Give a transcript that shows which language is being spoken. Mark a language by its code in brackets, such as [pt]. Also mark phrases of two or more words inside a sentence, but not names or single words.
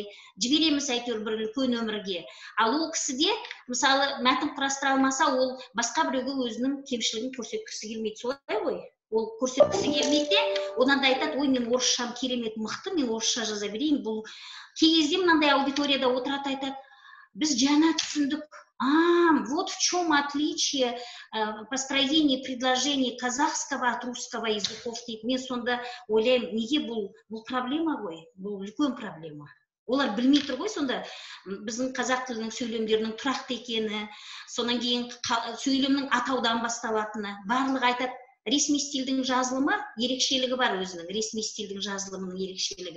[kk] Жібереміз әйтеуір бір үлкен өмірге. Ал ол кісіде, мысалы, мәтін құрастыра алмаса, ол басқа біреуге өзінің кемшілігін көрсеткісі келмейді. Солай ғой? Ол көрсеткісі келмейді, одан да айтады, ой, мен орысшам керемет мықты, мен орысша жаза берейін. Бұл кей кезде мынандай аудиторияда отырады, айтады, біз жаңа түсіндік. [ru] Вот в чем отличие построения предложений казахского от русского языков дейді. [kk] Мен сонда ойлаймын, неге бұл проблема ғой? Бұл үлкен проблема. Олар білмей тұр ғой сонда біздің қазақ тілінің сөйлемдерінің тұрақты екені, сонан кейін сөйлемнің атаудан басталатыны. Барлығы айтады, ресми стильдің жазылымы ерекшелігі бар өзінің, ресми стильдің жазылымының ерекшелігі.